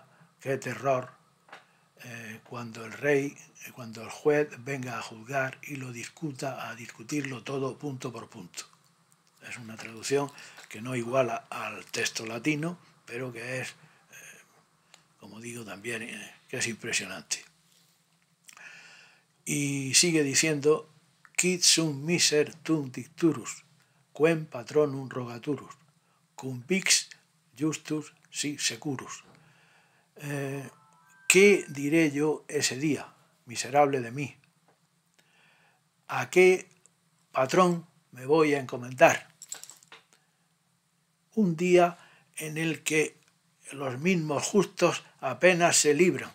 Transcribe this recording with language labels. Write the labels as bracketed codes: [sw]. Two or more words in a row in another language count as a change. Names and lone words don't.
[es] ¿Qué terror cuando el rey, cuando el juez venga a juzgar y lo discuta, a discutirlo todo punto por punto? Es una traducción que no iguala al texto latino, pero que es, como digo también, que es impresionante. Y sigue diciendo, [la] quid sum miser tum dicturus, quem patronum rogaturus, cum vix justus si securus. [es] ¿Qué diré yo ese día, miserable de mí? ¿A qué patrón me voy a encomendar? Un día en el que los mismos justos apenas se libran.